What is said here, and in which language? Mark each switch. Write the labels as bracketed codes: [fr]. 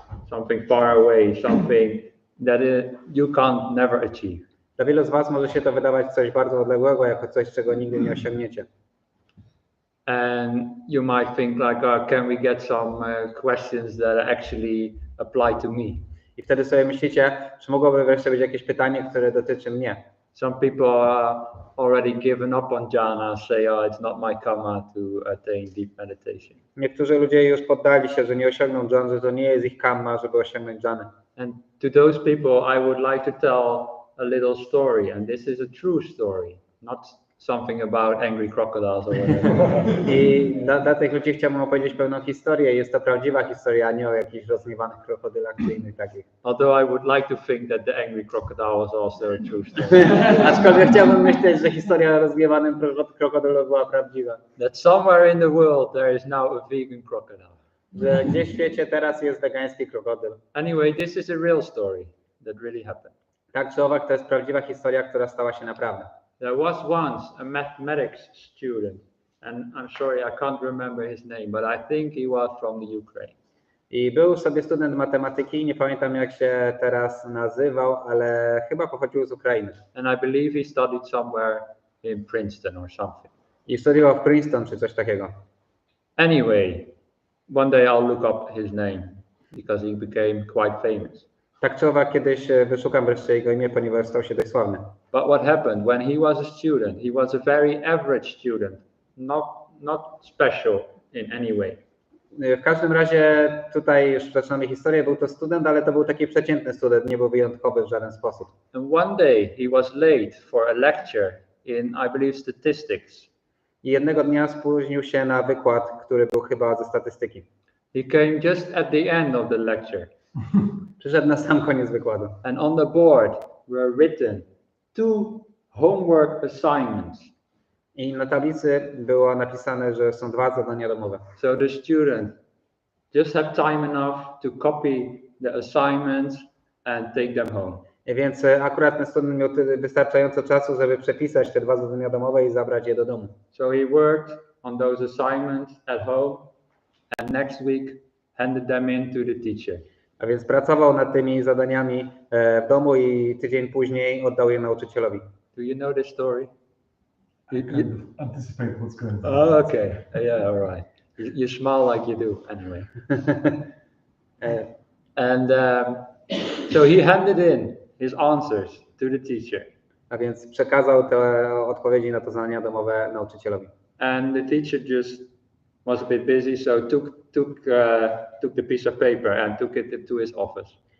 [en] something far away, something that you can't never achieve. [pl] Dla wielu z was może się to wydawać coś bardzo odległego, jako coś, czego nigdy nie osiągniecie. [en] And you might think like, can we get some questions that actually apply to me? [pl] I wtedy sobie myślicie, czy mogłoby wreszcie być jakieś pytanie, które dotyczy mnie. [en] Some people are already given up on jhana, say, oh, it's not my karma to attain deep meditation. [pl] Niektórzy ludzie już poddali się, że nie osiągną dżan, że to nie jest ich karma, żeby osiągnąć dżanę. [en] And to those people, I would like to tell a little story, and this is a true story, not something about angry crocodiles or whatever. [pl] I dla tych ludzi chciałbym opowiedzieć pewną historię. Jest to prawdziwa historia, a nie o jakichś rozgniewanych krokodylach czy innych takich. [en] Although I would like to think that the angry crocodile was also a true story. [pl] Aczkolwiek chciałbym myśleć, że historia o rozgniewanym krokodylu była prawdziwa. [en] That somewhere in the world there is now a vegan crocodile. [pl] Że gdzieś w świecie teraz jest wegański krokodyl. [en] Anyway, this is a real story that really happened. [pl] Tak czy owak, to jest prawdziwa historia, która stała się naprawdę. [en] There was once a mathematics student, and I'm sorry I can't remember his name, but I think he was from the Ukraine. [pl] I był sobie student matematyki, nie pamiętam jak się teraz nazywał, ale chyba pochodził z Ukrainy. [en] And I believe he studied somewhere in Princeton or something. [pl] I studiował w Princeton czy coś takiego. [en] Anyway, one day I'll look up his name because he became quite famous. [pl] Tak czy owak, kiedyś wyszukam wreszcie jego imię, ponieważ stał się dość sławny. [en] But what happened when he was a student? He was a very average student, not special in any way. [pl] W każdym razie tutaj już zaczynamy historię, był to student, ale to był taki przeciętny student, nie był wyjątkowy w żaden sposób. [en] And one day he was late for a lecture in, I believe, statistics. [pl] I jednego dnia spóźnił się na wykład, który był chyba ze statystyki. [en] He came just at the end of the lecture. [pl] Przyszedł na sam koniec wykładu. [en] And on the board were written 2 homework assignments. [pl] I na tablicy było napisane, że są 2 zadania domowe. [en] So the student just had time enough to copy the assignments and take them home. [pl] Więc akurat ten student miał wystarczająco czasu, żeby przepisać te 2 zadania domowe i zabrać je do domu. [en] So he worked on those assignments at home and next week handed them in to the teacher. [pl] A więc pracował nad tymi zadaniami w domu i tydzień później oddał je nauczycielowi. [en] Do you know this story? I kind of anticipate what's going to Oh, okay. Yeah, all right. You smile like you do anyway. And so he handed in his answers to the teacher. [pl] A więc przekazał te odpowiedzi na to zadania domowe nauczycielowi. [en] And the teacher just was a bit busy, so took the piece of paper and took it to his office.